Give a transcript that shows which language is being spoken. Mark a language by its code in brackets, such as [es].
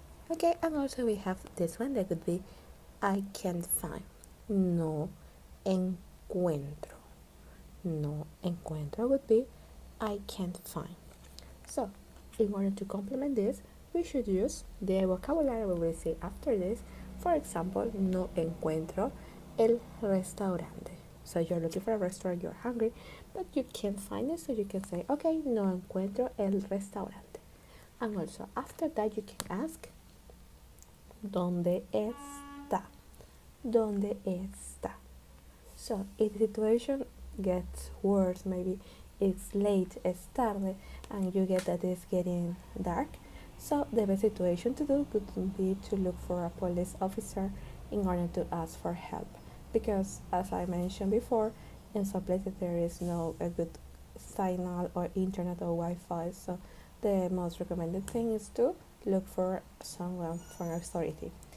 [en] Okay, and also we have this one that could be I can't find, [es] no encuentro. No encuentro [en] would be I can't find. So in order to complement this, we should use the vocabulary we will see after this. For example, [es] no encuentro el restaurante. [en] So you're looking for a restaurant, you're hungry, but you can't find it, so you can say, okay, [es] no encuentro el restaurante. [en] And also after that you can ask, [es] ¿dónde está? ¿Dónde está? [en] So if the situation gets worse, maybe it's late, it's [es] tarde, [en] and you get that it's getting dark, so the best situation to do could be to look for a police officer in order to ask for help, because as I mentioned before, in some places there is no a good signal or internet or Wi-Fi, so the most recommended thing is to look for someone from authority.